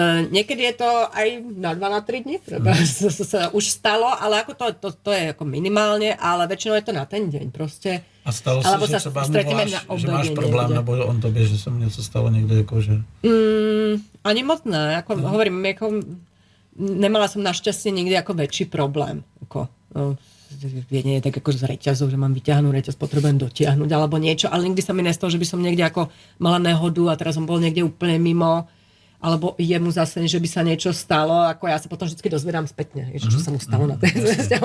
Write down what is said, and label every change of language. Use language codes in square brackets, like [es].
[sk] Niekedy je to aj na 2 na 3 dní, sa už stalo, ale ako to je ako minimálne, ale väčšinou je to na ten deň proste. [cs] A stalo sa, že třeba že máš problém, nebo on tobě, že sa mu něco stalo niekde, akože? [sk] Ani moc ne, ako hovorím, ako, nemala som našťastie nikdy ako väčší problém, ako nie tak ako z reťazov, že mám vyťahnúť reťaz, potrebujem dotiahnuť alebo niečo, ale nikdy sa mi nestalo, že by som niekde ako mala nehodu a teraz som bol niekde úplne mimo, alebo jemu zase, že by sa niečo stalo, ako ja sa potom vždycky dozvedám spätne, čo sa mu stalo na tej ceste.